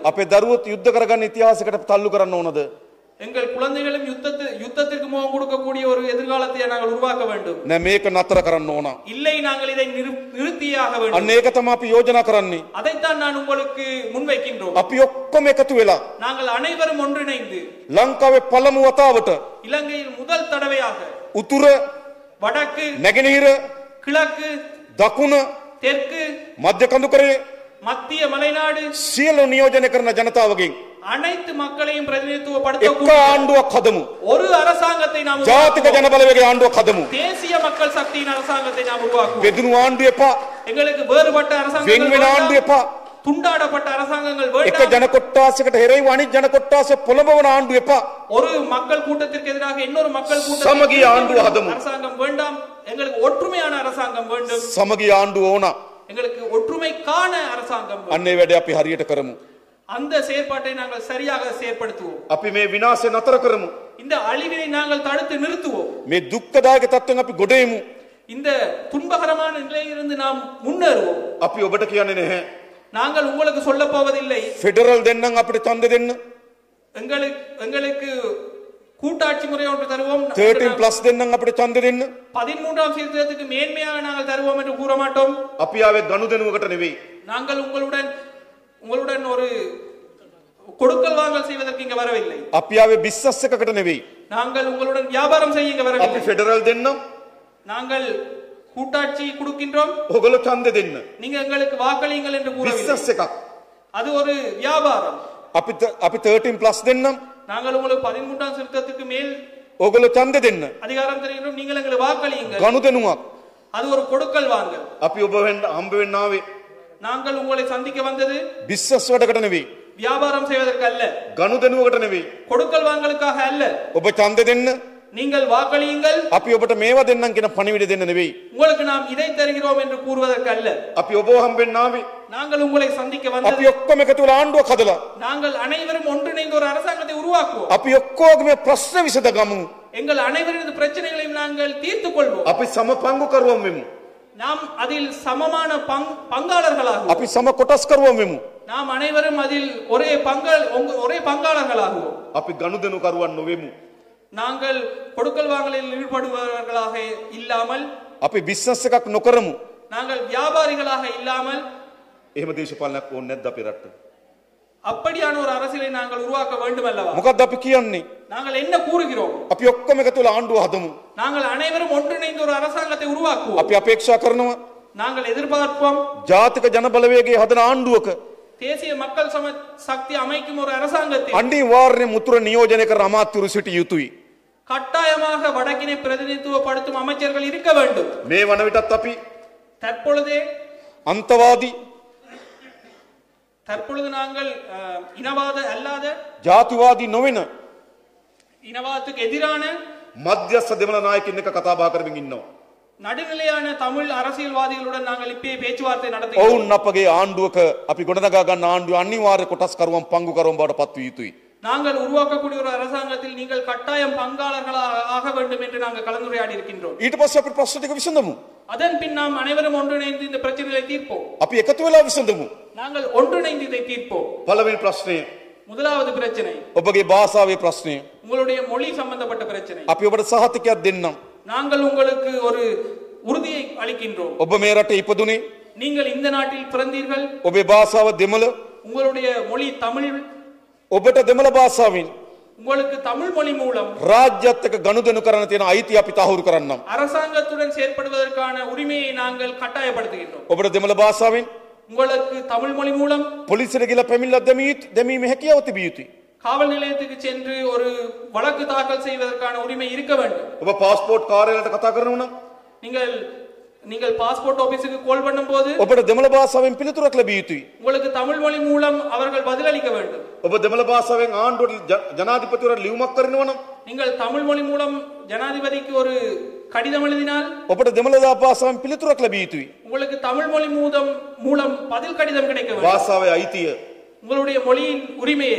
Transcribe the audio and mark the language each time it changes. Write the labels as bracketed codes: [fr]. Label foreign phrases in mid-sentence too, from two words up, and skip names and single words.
[si] අපේ දරුවොත් යුද්ධ කරගන්න ඉතිහාසයකට තල්ලු කරන්න ඕනද? [ta] எங்கள் குழந்தைகளும் யுத்தத்திற்கு முகம் கொடுக்கக்கூடிய ஒரு எதிர்காலத்தை நாங்கள் உருவாக்க வேண்டும். [si] නෑ මේක නතර කරන්න ඕන. [ta] இல்லை, நாங்கள் இதை நிறுத்தியாக வேண்டும். [si] අන්න ඒක තමයි අපි යෝජනා කරන්නේ. [ta] அதைத்தான் நான் உங்களுக்கு முன்வைக்கின்றோம். [si] අපි ඔක්කොම එකතු වෙලා [ta] நாங்கள் அனைவரும் ஒன்றிணைந்து [si] ලංකාවේ පළමු වතාවට [ta] இலங்கையில் முதல் தடவையாக [si] උතුර [ta] வடக்கு, [si] නැගෙනහිර [ta] கிழக்கு, [si] දකුණ [ta] தெற்கு, [si] මධ්‍ය කඳුකරේ [ta] மத்திய மலைநாடு [si] සියලු නියෝජනය කරන ජනතාවගෙන් [ta] அனைத்து மக்களையும் [si] එක [ta] பிரதிநிதித்துவப்படுத்தக்கூடிய [si] ආණ්ඩුවක් හදමු. [ta] ஒரு அரசாங்கத்தை நாம் [si] ජාතික [ta] உருவாக்குவோம். [si] ජන බලවේගයේ ආණ්ඩුවක් හදමු. [ta] தேசிய மக்கள் சக்தியின் அரசாங்கத்தை நாம் உருவாக்குவோம். [si] බෙදුණු ආණ්ඩුව එපා. [ta] எங்களுக்கு வேறுபட்ட [si] වෙන් [ta] அரசாங்கங்கள் [si] වෙන ආණ්ඩුව [ta] வேண்டாம். [si] එපා. [ta] துண்டாடப்பட்ட அரசாங்கங்கள் [si] එක [ta] வேண்டாம். [si] ජන කොට්ටාසයකට හෙරෙයිව අනිත් ජන කොට්ටාසය පොළඹවන ආණ්ඩුව එපා. [ta] ஒரு மக்கள் கூட்டத்திற்கு எதிராக இன்னொரு மக்கள் [si] සමගි ආණ්ඩු හදමු. [ta] அரசாங்கம் வேண்டாம். எங்களுக்கு ஒற்றுமையான அரசாங்கம் வேண்டும். [si] සමගිය ආණ්ඩුව ඕන. [ta] எங்களுக்கு ஒற்றுமைக்கான அரசாங்கம் வேண்டும். [si] අන්න ඒ වැඩේ අපි හරියට කරමු. [ta] அந்த செயற்பாட்டை நாங்கள் சரியாக செயற்படுத்துவோம். [si] අපි මේ විනාශය නතර කරමු. [ta] இந்த அழிவினை நாங்கள் தடுத்து நிறுத்துவோம். [si] මේ දුක්ඛදායක තත්ත්වෙන් අපි ගොඩ එමු. [ta] இந்த துன்பகரமான நிலையிலிருந்து நாம் முன்னேறுவோம். [si] අපි ඔබට කියන්නේ නැහැ. [ta] நாங்கள் உங்களுக்கு சொல்ல போவதில்லை. [si] ෆෙඩරල් දෙන්නම් අපිට ඡන්ද දෙන්න. [ta] எங்களுக்கு கூட்டாட்சி முறை ஒன்று தருவோம். [si] 13+ දෙන්නම් අපිට ඡන්ද දෙන්න. [ta] 13ஆம் சீர்திருத்தத்துக்கு மேன்மையாக நாங்கள் தருவோம் என்று கூற மாட்டோம். [si] අපි ආවේ ගනුදෙනුවකට නෙවෙයි. [ta] நாங்கள் உங்களுடன் ஒரு கொடுக்கல் வாங்கல் செய்வதற்கு இங்க வரவில்லை. [si] අපි ආවේ බිස්නස් එකකට නෙවෙයි. [ta] நாங்கள் உங்களுடன் வியாபாரம் செய்ய இங்க [si] අපි [ta] வரவில்லை. [si] ෆෙඩරල් දෙන්නම්. [ta] நாங்கள் கூட்டாட்சி கொடுக்கின்றோம். [si] ඔයගොල්ලෝ ඡන්ද දෙන්න. [ta] நீங்க எங்களுக்கு வாக்களியுங்கள் என்று கூறவில்லை. [si] බිස්නස් එකක්. [ta] அது ஒரு வியாபாரம். [si] අපි 13+ දෙන්නම්. [ta] நாங்கள் உங்களுக்கு 13ஆம் சீர்திருத்தத்துக்கு மேல் [si] ඔයගොල්ලෝ ඡන්ද දෙන්න. [ta] அதிகாரம் தருகின்றோம். நீங்கள் எங்களுக்கு வாக்களியுங்கள். [si] ගනුදෙනුවක්. [ta] அது ஒரு கொடுக்கல் வாங்கல். [si] අපි ඔබ වෙන්න හම්බ වෙන්න ආවේ [ta] நாங்கள் உங்களை சந்திக்க வந்தது [si] බිස්නස් වැඩකට නෙවෙයි. [ta] வியாபாரம் செய்வதற்கு அல்ல, [si] ගනුදෙනුවකට නෙවෙයි. [ta] கொடுக்கல் வாங்கலுக்காக அல்ல. [si] ඔබ ඡන්ද දෙන්න. [ta] நீங்கள் வாக்களியுங்கள். [si] අපි ඔබට මේවා දෙන්නම් කියන පණිවිඩ දෙන්න නෙවෙයි. [ta] உங்களுக்கு நாம் இதை தருகிறோம் என்று கூறுவதற்கு அல்ல. [si] අපි ඔබ හම්බෙන්න ආවේ. [ta] நாங்கள் உங்களை சந்திக்க [si] අපි [ta] வந்தது. [si] ඔක්කොම එකතු වෙලා ආණ්ඩුවක් හදලා [ta] நாங்கள் அனைவரும் ஒன்றிணைந்து ஒரு அரசாங்கத்தை உருவாக்குவோம். [si] අපි ඔක්කොගේම ප්‍රශ්න විසඳගමු. [ta] எங்கள் அனைவரது பிரச்சனைகளையும் நாங்கள் தீர்த்துக் கொள்வோம். [si] අපි සම පංගුකරුවන් වෙමු. [ta] நாம் அதில் சமமான பங்காளர்களாகுவோம். [si] අපි සම කොටස්කරුවන් වෙමු. [ta] நாம் அனைவரும் அதில் ஒரே பங்காளர்களாகுவோம். [si] අපි ගනුදෙනුකරුවන් නොවෙමු. [ta] நாங்கள் கொடுக்கல் வாங்கலில் ஈடுபடுபவர்களாக இல்லாமல், [si] අපි බිස්නස් එකක් නොකරමු. [ta] நாங்கள் வியாபாரிகளாக இல்லாமல், [si] එහෙම දේශපාලනයක් ඕනේ නැද්ද අපේ රටට? [ta] அப்படியான ஒரு அரசியலை நாங்கள் உருவாக்க வேண்டும் அல்லவா? [si] මොකක්ද අපි කියන්නේ? [ta] நாங்கள் என்ன கூறுகிறோம்? [si] අපි ඔක්කොම එකතු වෙලා ආණ්ඩුව හදමු. [ta] நாங்கள் அனைவரும் ஒன்றிணைந்து ஒரு அரசாங்கத்தை உருவாக்குவோம். [si] අපි අපේක්ෂා කරනවා [ta] நாங்கள் எதிர்பார்ப்போம் [si] ජාතික ජනබලවේගයේ හදන ආණ්ඩුවක [ta] தேசிய மக்கள் சக்தி அமைக்கும் ஒரு அரசாங்கத்தை [si] අනිවාර්යයෙන්ම උතුර නියෝජනය කරන අමාත්‍යවරු සිටිය යුතුයි. [ta] கட்டாயமாக வடக்கினை பிரதிநிதித்துவப்படுத்தும் அமைச்சர்கள் இருக்க வேண்டும். [si] මේ වන විටත් අපි [ta] தற்பொழுதே தற்பொழுது நாங்கள் இனவாத அல்லாத [si] ජාතිවාදී නොවන [ta] இனவாதத்துக்கு எதிரான [si] මධ්‍යස්ථ දෙමළ නායකින් එක්ක කතා බහ කරමින් ඉන්නවා. [ta] நடுநிலையான தமிழ் அரசியல்வாதிகளுடன் நாங்கள் இப்பே பேச்சுவார்த்தை நடத்துகிறோம். [si] ඔවුන් අපගේ ආණ්ඩුවක අපි ගොඩනගා ගන්න ආණ්ඩුව අනිවාර්ය කොටස්කරුවන් පංගුකරුවන් බවට පත් විය යුතුයි. [ta] நாங்கள் உருவாக்கக்கூடிய ஒரு அரசாங்கத்தில் நீங்கள் கட்டாயம் பங்காளர்களாக ஆக வேண்டும் என்று நாங்கள் கலந்துரையாடி இருக்கின்றோம். [si] ඊට පස්සේ අපි ප්‍රශ්න ටික විසඳමු. [ta] அதன் பின் நாம் அனைவரும் ஒன்றிணைந்து இந்த பிரச்சனைகளை தீர்ப்போம். [si] අපි එකතු වෙලා විසඳමු. [ta] நாங்கள் ஒன்றிணைந்து இதை தீர்ப்போம். [si] පළවෙනි ප්‍රශ්නය [ta] முதலாவது பிரச்சனை [si] ඔබගේ භාෂාවේ ප්‍රශ්නය. [ta] உங்களுடைய மொழி சம்பந்தப்பட்ட பிரச்சனை. [si] අපි ඔබට සහතිකයක් දෙන්නම්. [ta] நாங்கள் உங்களுக்கு ஒரு உறுதியை அளிக்கின்றோம். [si] ඔබ මේ රටේ ඉපදුනේ. [ta] நீங்கள் இந்த நாட்டில் பிறந்தீர்கள். [si] ඔබේ භාෂාව දෙමළ. [ta] உங்களுடைய மொழி தமிழ். [si] ඔබට දෙමළ භාෂාවෙන් [ta] உங்களுக்கு தமிழ் மொழி மூலம் [si] රාජ්‍යත් එක්ක ගනුදෙනු කරන තියෙන අයිතිය අපි තහවුරු කරන්නම්. [ta] அரசாங்கத்துடன் செயல்படுவதற்கான உரிமையை நாங்கள் கட்டாயப்படுத்துகின்றோம். [si] ඔබට දෙමළ භාෂාවෙන් [ta] உங்களுக்கு தமிழ் மொழி மூலம் [si] පොලිසියට ගිහලා පැමිණිල්ලක් දැමීමේ හැකියාව තිබිය යුතුයි. [ta] காவல் நிலையத்துக்கு சென்று ஒரு வழக்கு தாக்கல் செய்வதற்கான உரிமை இருக்க வேண்டும். [si] ඔබ පාස්පෝර්ට් කාර්යාලයට කතා කරනවා නම් [ta] நீங்கள் [en] passport office [ta] கால் பண்ணும்போது [si] ඔබට දෙමළ භාෂාවෙන් පිළිතුරක් ලැබිය යුතුයි. [ta] உங்களுக்கு தமிழ் மொழி மூலம் அவர்கள் பதிலளிக்க வேண்டும். [si] ඔබ දෙමළ භාෂාවෙන් ආණ්ඩුවට ජනාධිපතිවරට ලියුමක් කරනවා නම් [ta] நீங்கள் தமிழ் மொழி மூலம் ஜனாதிபதிக்கு ஒரு கடிதம் எழுதினால் [si] ඔබට දෙමළ භාෂාවෙන් පිළිතුරක් ලැබිය යුතුයි. [ta] உங்களுக்கு தமிழ் மொழி மூலம் பதில் கடிதம் கிடைக்க வேண்டும். [si] භාෂාවේ අයිතිය [ta] உங்களுடைய மொழியின் உரிமையை